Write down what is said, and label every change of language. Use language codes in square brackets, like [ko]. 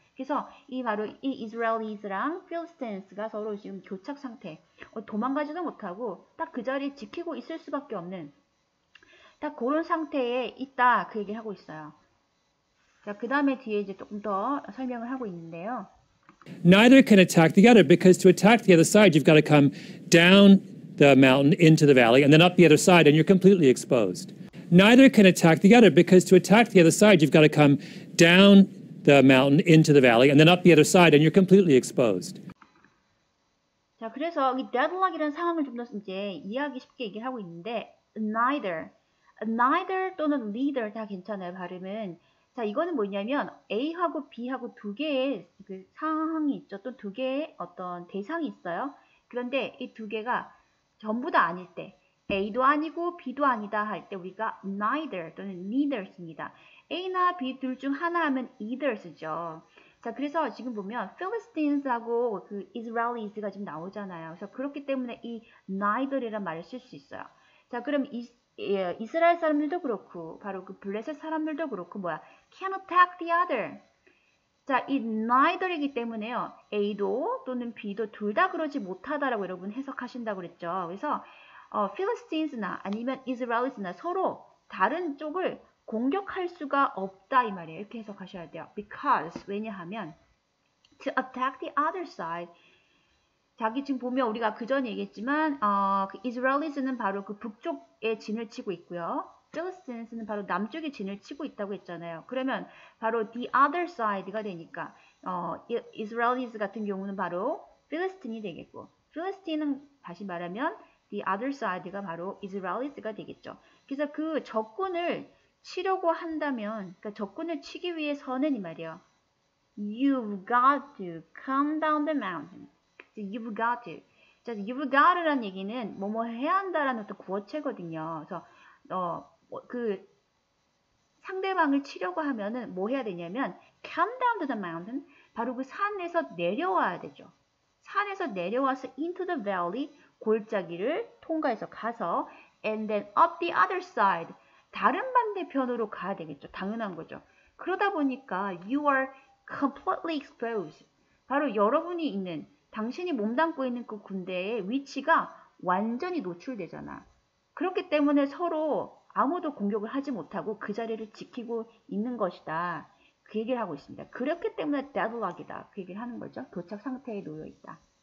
[ko] 그래서 바로 이 Israelis랑 Philistines가 서로 지금 교착 상태, 도망가지도 못하고 딱 그 자리에 지키고 있을 수밖에 없는 딱 그런 상태에 있다. 그 얘기를 하고 있어요. 자, 그 다음에 뒤에 이제 조금 더 설명을 하고 있는데요. [en] Neither can attack the other, because to attack the other side, you've got to come down the mountain into the valley and then up the other side, and you're completely exposed. neither can attack the other, because to attack the other side, you've got to come down the mountain into the valley and then up the other side, and you're completely exposed. [ko] 자, 그래서 이 deadlock이라는 상황을 좀 더 이제 이해하기 쉽게 얘기를 하고 있는데 neither 또는 neither 다 괜찮아요, 발음은. 자, 이거는 뭐냐면 A하고 B하고 두 개의 그 상황이 있죠. 또 두 개의 어떤 대상이 있어요. 그런데 이 두 개가 전부 다 아닐 때 A도 아니고 B도 아니다 할 때 우리가 neither 또는 neither 씁니다. A나 B 둘 중 하나 하면 either 쓰죠. 자, 그래서 지금 보면 Philistines하고 그 Israelis가 지금 나오잖아요. 그래서 그렇기 때문에 이 neither이란 말을 쓸 수 있어요. 자, 그럼 이스라엘 사람들도 그렇고 바로 그 블레셋 사람들도 그렇고 can attack the other. 자, 이 neither이기 때문에요. A도 또는 B도 둘 다 그러지 못하다라고 여러분 해석하신다고 그랬죠. 그래서 Philistines나 아니면 Israelis나 서로 다른 쪽을 공격할 수가 없다 이 말이에요. 이렇게 해석하셔야 돼요. [en] Because 왜냐하면 to attack the other side. [ko] 자기 지금 보면 우리가 그 전에 얘기했지만 그 Israelis는 바로 그 북쪽에 진을 치고 있고요. Philistines는 바로 남쪽에 진을 치고 있다고 했잖아요. 그러면 바로 the other side 가 되니까 Israelis 같은 경우는 바로 Philistine이 되겠고 Philistine은 다시 말하면 the other side가 바로 Israelis가 되겠죠. 그래서 그 적군을 치려고 한다면 그러니까 적군을 치기 위해서는 이 말이에요. [en] You've got to come down the mountain. You've got to. [ko] 자, you've got라는 얘기는 뭐뭐 해야 한다라는 어떤 구어체거든요. 그래서 그 상대방을 치려고 하면은 뭐 해야 되냐면 come down to the mountain. 바로 그 산에서 내려와야 되죠. [en] 산에서 내려와서 into the valley 골짜기를 통과해서 가서 and then up the other side. [ko] 다른 반대편으로 가야 되겠죠. 당연한 거죠. [en] 그러다 보니까 you are completely exposed. [ko] 바로 여러분이 있는 당신이 몸담고 있는 그 군대의 위치가 완전히 노출되잖아. 그렇기 때문에 서로 아무도 공격을 하지 못하고 그 자리를 지키고 있는 것이다. 그 얘기를 하고 있습니다. 그렇기 때문에 deadlock이다. 그 얘기를 하는 거죠. 도착 상태에 놓여 있다.